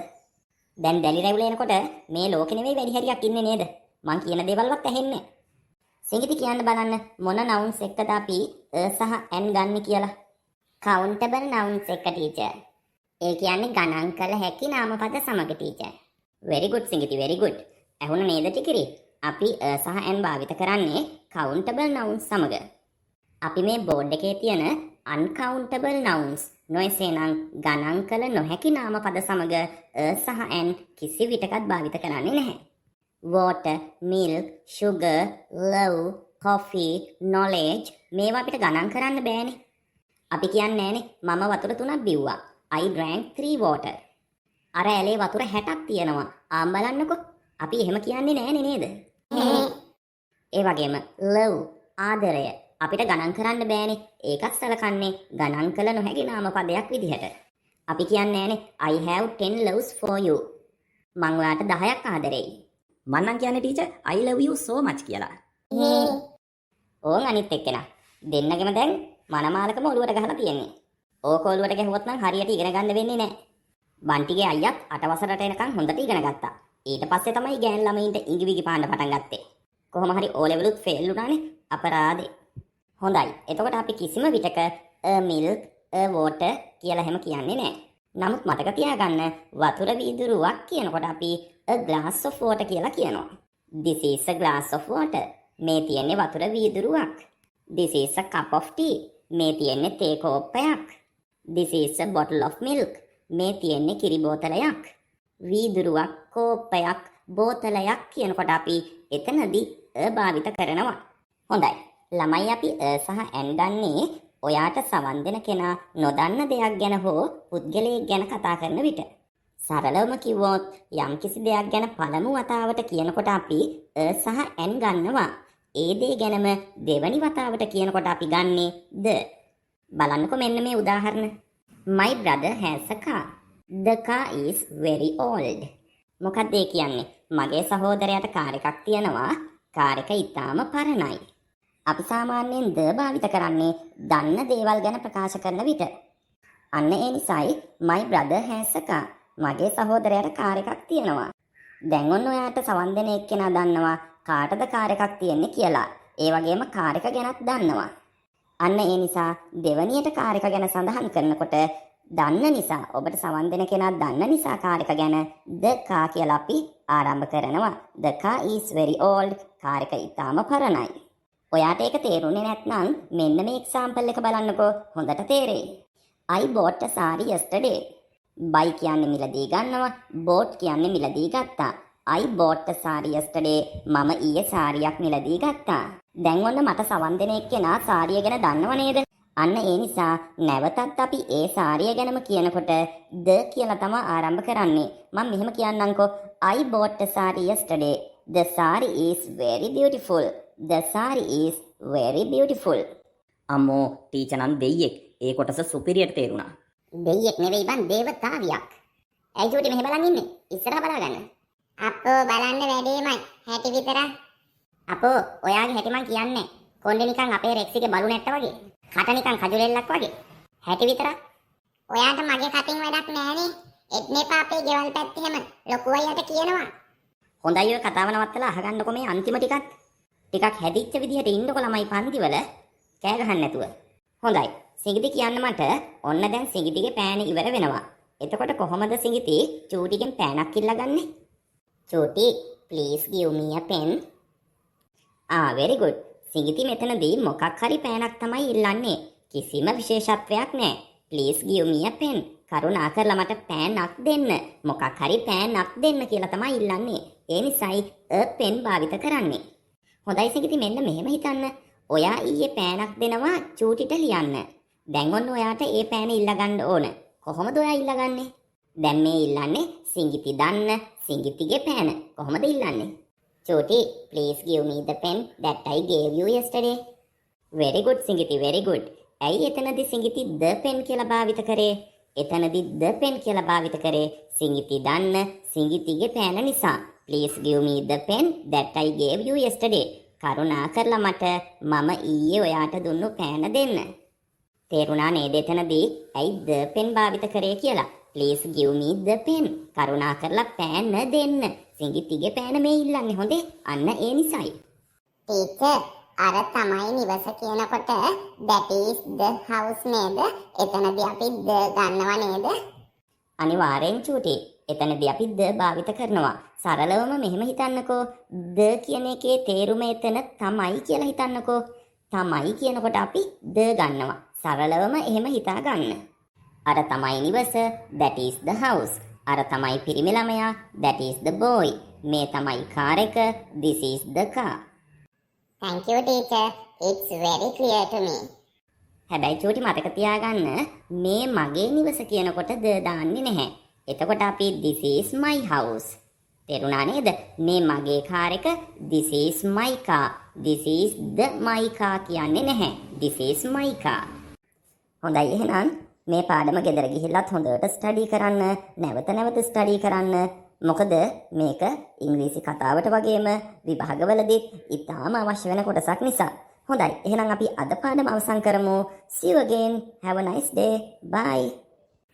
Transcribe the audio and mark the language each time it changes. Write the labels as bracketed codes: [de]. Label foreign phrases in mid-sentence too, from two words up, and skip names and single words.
[si] දැන් දැලි රැවුල එනකොට මේ ලෝකෙ නෙවෙයි වැඩි හරියක් ඉන්නේ නේද? මං කියන දේවල්වත් ඇහෙන්නේ. සිංගිති කියන්න බලන්න මොන nouns එකද අපි සහ ඇන් ගන්න කියලා. [en] countable nouns [si] එක ටීචර්. ඒ කියන්නේ ගණන් කළ හැකි නාමපද සමග ටීචර්. very good සිංගිති very good. ඇහුණ නේද ටිකරි? අපි සහ ඇන් භාවිත කරන්නේ [en] countable nouns [si] සමග. අපි මේ බෝඩ් එකේ තියෙන [en] uncountable nouns [si] නොයසේනම් ගණන් කළ නොහැකි නාමපද සමග සහ ඇන් කිසි විටකත් භාවිත කරන්නේ නැහැ. [en] water, milk, sugar, love, coffee, knowledge [si] මේවා අපිට ගණන් කරන්න බෑනේ. අපි කියන්නේ නෑනේ මම වතුර 3ක් බිව්වා. [en] I drank 3 water. [si] අර ඇලේ වතුර 60ක් තියෙනවා. ආම් බලන්නකෝ. අපි එහෙම කියන්නේ නෑනේ නේද? ඒ වගේම love ආදරය අපිට ගණන් කරන්න බෑනේ. ඒකත් සලකන්නේ ගණන් කළ නොහැකි නාමපදයක් විදිහට. අපි කියන්නේ නෑනේ [en] I have 10 loves for you. [si] මං ඔයාට 10ක් ආදරෙයි. මං නම් කියන්නේ ටීචර් [en] I love you so much [si] කියලා. ඕන් අනිත් එක්කෙනා. දෙන්නගෙම දැන් මනමාලකම ඔළුවට ගහලා තියෙන්නේ. ඕක ඔළුවට ගැහුවොත් නම් හරියට ඉගෙන ගන්න වෙන්නේ නැහැ. බන්ටිගේ අයියත් 8 වසරට එනකන් හොඳට ඉගෙන ගත්තා. ඊට පස්සේ තමයි ගෑන් ළමයින්ට ඉංග්‍රීසි පාන්න පටන් ගත්තේ. කොහොම හරි O level උත් ෆේල් වුණානේ. අපරාදේ. හොඳයි. එතකොට අපි කිසිම විටක [en] a milk, a water [si] කියලා හැම කියන්නේ නැහැ. නමුත් මතක තියාගන්න වතුර වීදුරුවක් කියනකොට අපි [en] a glass of water [si] කියලා කියනවා. [en] This is a glass of water. [si] මේ තියෙන්නේ වතුර වීදුරුවක්. [en] This is a cup of tea. [si] මේ තියෙන්නේ තේ කෝප්පයක්. [en] This is a bottle of milk. [si] මේ තියෙන්නේ කිරි බෝතලයක්. වීදුරුවක්, කෝප්පයක්, බෝතලයක් කියනකොට අපි එතනදී a භාවිත කරනවා. හොඳයි. ළමයි අපි සහ ඇන් ගන්නේ ඔයාට සවන් දෙන කෙනා නොදන්න දෙයක් ගැන හෝ පුද්ගලයෙක් ගැන කතා කරන විට. සරලවම කිව්වොත් යම්කිසි දෙයක් ගැන පළමු වතාවට කියනකොට අපි සහ ඇන් ගන්නවා. ඒ දේ ගැනම දෙවනි වතාවට කියනකොට අපි ගන්නේ ද. බලන්නකෝ මෙන්න මේ උදාහරණ. [en] My brother has a car. The car is very old. [si] මොකක්ද ඒ කියන්නේ? මගේ සහෝදරයාට කාර් එකක් තියෙනවා. කාර් එක ඉතාම පරණයි. අපි සාමාන්‍යයෙන් ද භාවිත කරන්නේ දන්න දේවල් ගැන ප්‍රකාශ කරන විට. අන්න ඒ නිසායි [en] my brother has a car. [si] මගේ සහෝදරයාට කාර් එකක් තියෙනවා. දැන් ඔන්න ඔයාට සවන් දෙන එක්කෙනා දන්නවා කාටද කාර් එකක් තියෙන්නේ කියලා. ඒ වගේම කාර් එක ගැනත් දන්නවා. අන්න ඒ නිසා දෙවනියට කාර් එක ගැන සඳහන් කරනකොට දන්න නිසා ඔබට සවන් දෙන කෙනා දන්න නිසා කාර් එක ගැන [en] the car [si] කියලා අපි ආරම්භ කරනවා. [en] The car is very old. [si] කාර් එක ඉතාම පරණයි. ඔයාට ඒක තේරුනේ නැත්නම් මෙන්න මේ එක්සැම්පල් එක බලන්නකෝ. හොඳට තේරෙයි. [en] I bought a saree yesterday. [si] buy කියන්නේ මිලදී ගන්නවා. bought කියන්නේ මිලදී ගත්තා. [en] I bought a saree yesterday. [si] මම ඊයේ සාරියක් මිලදී ගත්තා. දැන් ඔන්න මට සවන් දෙන එක්කෙනා සාරිය ගැන දන්නව නේද? අන්න ඒ නිසා නැවතත් අපි ඒ සාරිය ගැනම කියනකොට the කියලා තමයි ආරම්භ කරන්නේ. මම මෙහෙම කියන්නම්කෝ. [en] I bought a saree yesterday. The saree is very beautiful. The saree is very beautiful. [si] අම්මෝ ටීචර් නම් දෙයියෙක්. ඒ කොටස සුපිරියට තේරුණා. දෙයියෙක් නෙවෙයි බං දේවතාවියක්. ඇයි චූටි මෙහෙ බලන් ඉන්නේ? ඉස්සරහ බලාගන්න. අපෝ බලන්න වැඩේමයි. හැටි විතර. අපෝ ඔයාගේ හැටි මං කියන්නේ. කොණ්ඩේ නිකන් අපේ රෙක්සිගේ බලු නැට්ට වගේ. කට නිකන් කජුලෙල්ලක් වගේ. හැටි විතර. ඔයාට මගේ කටින් වැඩක් නෑනේ. එත්නේපා අපේ ගෙවල් පැත්තේ හැම ලොකු අයියට කියනවා. හොඳයි ඔය කතාව නවත්තලා අහගන්නකො මේ අන්තිම ටිකත්. ටිකක් හැදිච්ච විදිහට ඉන්නකො ළමයි පන්තිවල කෑ ගහන්න නැතුව. හොඳයි. සිඟිති කියන්න මට ඔන්න දැන් සිඟිතිගේ පෑන ඉවර වෙනවා. එතකොට කොහොමද සිඟිති චූටිගෙන් පෑනක් ඉල්ලගන්නේ? [en] චූටි please give me a pen. very good. [si] සිඟිති මෙතනදී මොකක් හරි පෑනක් තමයි ඉල්ලන්නේ. කිසිම විශේෂත්වයක් නැහැ. [en] Please give me a pen. [si] කරුණාකරලා මට පෑනක් දෙන්න. මොකක් හරි පෑනක් දෙන්න කියලා තමයි ඉල්ලන්නේ. ඒ නිසායි [en] a pen [si] භාවිත කරන්නේ. හොඳයි සිඟිති මෙන්න මෙහෙම හිතන්න. ඔයා ඊයේ පෑනක් දෙනවා චූටිට ලියන්න. දැන් ඔන්න ඔයාට ඒ පෑන ඉල්ලගන්න ඕන. කොහොමද ඔයා ඉල්ලගන්නේ? දැන් මේ ඉල්ලන්නේ සිඟිති දන්න සිඟිතිගේ පෑන. කොහොමද ඉල්ලන්නේ? [en] චූටි please give me the pen that I gave you yesterday. very good සිඟිති very good. [si] ඇයි එතනදී සිඟිති [en] the pen [si] කියලා භාවිත කරේ? එතනදී [en] the pen [si] කියලා භාවිත කරේ සිඟිති දන්න සිඟිතිගේ පෑන නිසා. [en] please give me the pen that I gave you yesterday. [si] කරුණාකරලා මට මම ඊයේ ඔයාට දුන්නු පෑන දෙන්න. තේරුණා නේද එතනදී ඇයි [en] the pen [si] භාවිත කරේ කියලා? [en] please give me the pen. [si] කරුණාකරලා පෑන දෙන්න. සිඟිතිගේ පෑන මේ ඉල්ලන්නේ හොඳේ. අන්න ඒ නිසායි. ටීචර් අර තමයි නිවස කියනකොට [en] that is the house [si] නේද? එතනදී අපි the ගන්නව නේද? අනිවාර්යෙන් චූටි. එතනදී අපි the භාවිත කරනවා. සරලවම මෙහෙම හිතන්නකෝ. the කියන එකේ තේරුම එතන තමයි කියලා හිතන්නකෝ. තමයි කියනකොට අපි the ගන්නවා. සරලවම එහෙම හිතා ගන්න. අර තමයි නිවස, [en] that is the house. [si] අර තමයි පිරිමි ළමයා, [en] that is the boy. [si] මේ තමයි කාර් එක, [en] this is the car. Thank you teacher. It's very clear to me. [si] හැබැයි චූටි මතක තියාගන්න මේ මගේ නිවස කියනකොට the දාන්නේ නැහැ. එතකොට අපි [en] this is my house. [si] තේරුණා නේද? මේ මගේ කාර් එක [en] this is my car. This is the my car [si] කියන්නේ නැහැ. [en] This is my car. [si] හොඳයි එහෙනම් මේ පාඩම ගෙදර ගිහිල්ලත් හොඳට ස්ටඩි කරන්න, නැවත ස්ටඩි කරන්න. මොකද මේක ඉංග්‍රීසි කතාවට වගේම විභාගවලදීත් ඉතාම අවශ්‍ය වෙන කොටසක් නිසා. හොඳයි එහෙනම් අපි අද පාඩම අවසන් කරමු. [en] See you again. Have a nice day. Bye.